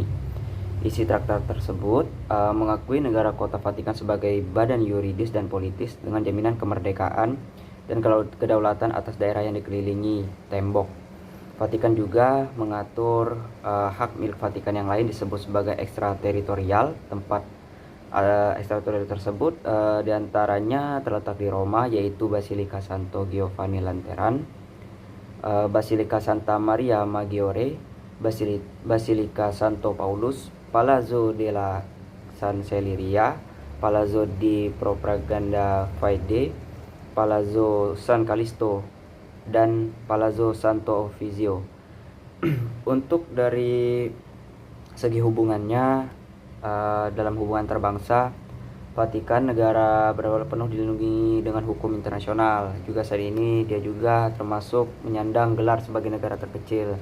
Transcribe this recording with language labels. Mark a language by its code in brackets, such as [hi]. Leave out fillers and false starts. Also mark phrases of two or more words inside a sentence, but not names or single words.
[id] Isi traktat tersebut mengakui negara kota Vatikan sebagai badan yuridis dan politis dengan jaminan kemerdekaan dan kedaulatan atas daerah yang dikelilingi tembok. Vatikan juga mengatur hak milik Vatikan yang lain disebut sebagai ekstrateritorial. Tempat ekstrateritorial tersebut diantaranya terletak di Roma, yaitu Basilika Santo Giovanni Lateran, Basilika Santa Maria Maggiore, Basilika Santo Paulus, Palazzo della Cancelleria, Palazzo di Propaganda Fide, Palazzo San Callisto, dan Palazzo Santo Oficio. Untuk dari segi hubungannya, dalam hubungan terbangsa, Vatikan negara berdaulat penuh dilindungi dengan hukum internasional. Juga saat ini dia juga termasuk menyandang gelar sebagai negara terkecil.